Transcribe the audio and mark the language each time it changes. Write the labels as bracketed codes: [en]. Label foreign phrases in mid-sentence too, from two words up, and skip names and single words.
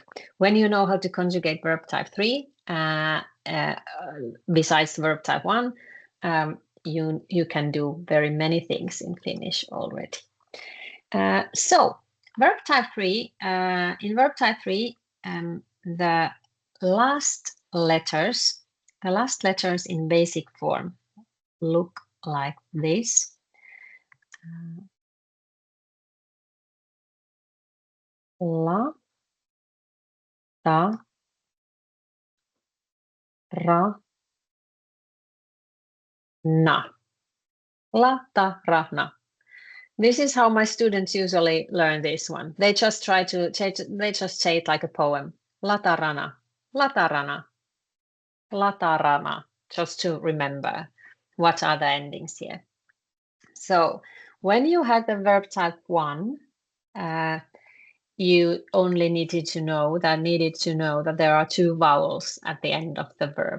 [en] When you know how to conjugate verb type 3, besides verb type 1, you can do very many things in Finnish already. So verb type 3, in verb type 3, the last letters in basic form look like this. La, ta, ra, na. La, ta, ra, na. This is how my students usually learn this one. They just say it like a poem. Latarana, latarana, latarana, just to remember what are the endings here. So when you had the verb type 1, you only needed to know that there are 2 vowels at the end of the verb.